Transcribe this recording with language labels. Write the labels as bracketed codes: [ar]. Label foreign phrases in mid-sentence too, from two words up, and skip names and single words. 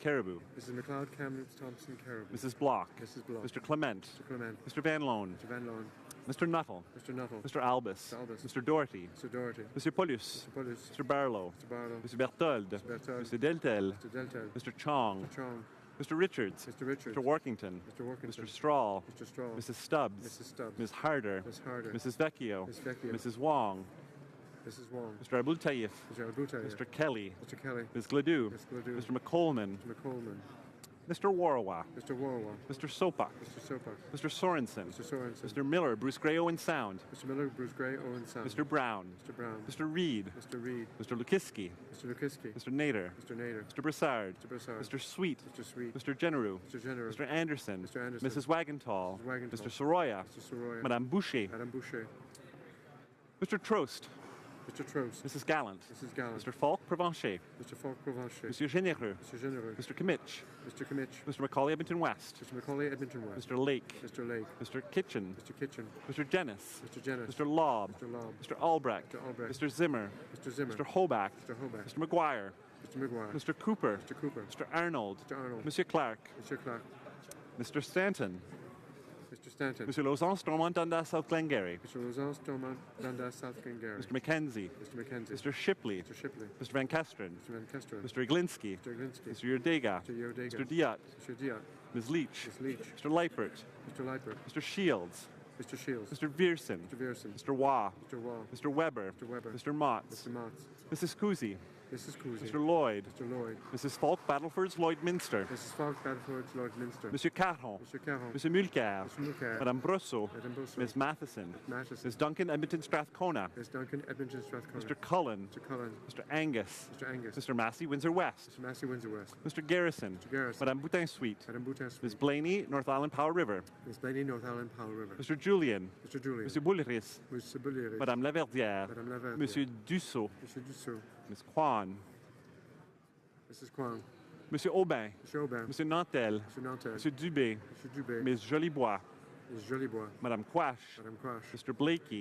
[en] Caribou. Mrs. McLeod, Kamloops Thompson Caribou. Mrs. Block. Mrs. Block. Mr. Clement. Mr. Clement. Mr. Van Loan. Mr. Van Loan. Mr. Nuttall. Mr. Nuttall. Mr. Albus. Mr. Albus. Mr. Doherty. Mr. Doherty. Mr. Paulus. Mr. Paulus. Mr. Barlow. Mr. Barlow. Mr. Berthold. Mr. Berthold. Mr. Deltel. Mr. Deltel. Mr. Chong. Mr. Chong. Mr. Richards. Mr. Richards. Mr. Workington. Mr. Workington. Mr. Strahl. Mr. Strahl. Mrs. Stubbs. Mrs. Stubbs. Ms. Harder. Ms. Harder. Mrs. Vecchio. Ms. Vecchio. Mrs. Wong. Mrs. Wong. Mr. Abul Taif. Mr. Abul Taif. Mr. Kelly. Mr. Kelly. Ms. Gladue. Ms. Gladue. Mr. McColeman. Mr. McColeman. Mr. Warwa. Mr. Warwa. Mr. Sopak. Mr. Sopak. Mr. Sorensen. Mr. Sorensen. Mr. Miller, Bruce Gray, Owen Sound. Mr. Miller, Bruce Gray, Owen Sound. Mr. Brown. Mr. Brown. Mr. Reed. Mr. Reed. Mr. Lukiski. Mr. Lukiski. Mr. Nader. Mr. Nader. Mr. Broussard. Mr. Broussard. Mr. Sweet. Mr. Sweet. Mr. Genereux. Mr. Genereux. Mr. Anderson. Mr. Anderson. Mrs. Wagentall. Mrs. Wagentall. Mr. Soroya. Mr. Soroya. Madame Boucher. Madame Boucher. Mr. Trost. Mr. Trost. Mrs. Gallant. Mrs. Gallant. Mr. Falk Provencher. Mr. Falk Provencher. Monsieur Généreux. Mr. Généreux. Mr. Kimmich. Mr. Kimmich. Mr. Macaulay Edmonton West. Mr. Macaulay Edmonton West. Mr. Lake. Mr. Lake. Mr. Kitchen. Mr. Kitchen. Mr. Jennis. Mr. Jennis. Mr. Lobb. Mr. Lobb. Mr. Albrecht. Mr. Albrecht. Mr. Zimmer. Mr. Zimmer. Mr. Hoback. Mr. Hoback. Mr. McGuire. Mr. McGuire. Mr. Cooper. Mr. Cooper. Mr. Arnold. Mr. Arnold. Monsieur Clark. Mr. Clark. Mr. Stanton. Mr. Stanton. Monsieur Lausanne, Stormont, Dundas, South Glengarry. Mr. Lausanne, Stormont, Dundas, South Glengarry. Mr. Mackenzie. Mr. Mackenzie. Mr. Shipley. Mr. Shipley. Mr. Van Kesteren. Mr. Van Kesteren. Mr. Iglinski. Mr. Iglinski. Mr. Yerdega. Mr. Yerdega. Mr. Diot. Mr. Diot. Ms. Leach. Ms. Leach. Mr. Leipert. Mr. Leipert. Mr. Shields. Mr. Shields. Mr. Vierson. Mr. Vierson. Mr. Waugh. Mr. Wall. Mr. Weber. Mr. Weber. Mr. Motts. Mr. Motts. Mrs. Cousy. Mrs. Cousy. Mr. Lloyd. Mr. Lloyd. Mrs. Falk, Battleford's Lloyd Minster. Mrs. Falk, Battleford, Lloyd Minster. Monsieur Caron. Mr. Caron. Mr. Mulcair. Mr. Mulcair. Madame Brosseau. Madame Brosseau. Ms. Matheson. Matheson. Ms. Duncan, Edmonton Strathcona. Ms. Duncan, Edmonton Strathcona. Mr. Cullen. Mr. Cullen. Mr. Angus. Mr. Angus. Mr. Massey, Windsor West. Mr. Massey, Windsor West. Mr. Garrison. Mr. Garrison. Madame Boutin Suite. Madame Boutin Suite. Ms. Blaney, North Island Powell River. Ms. Blaney, North Island, Powell River. Mr. Julian. Mr. Julian. Mr. Boulris. Mr. Bullier. Madame Laverdière. Madame Laverdière. Monsieur Dussault. Monsieur Dussault. Ms. Kwan. Mrs. Kwang. Monsieur Aubin. Monsieur Aubin. Monsieur Nantel. Monsieur Nantel. Monsieur Dubé. Monsieur Dubé. Ms. Jolibois. Ms. Jolibois. Madame Quash. Madame Quash. Mr. Blakey.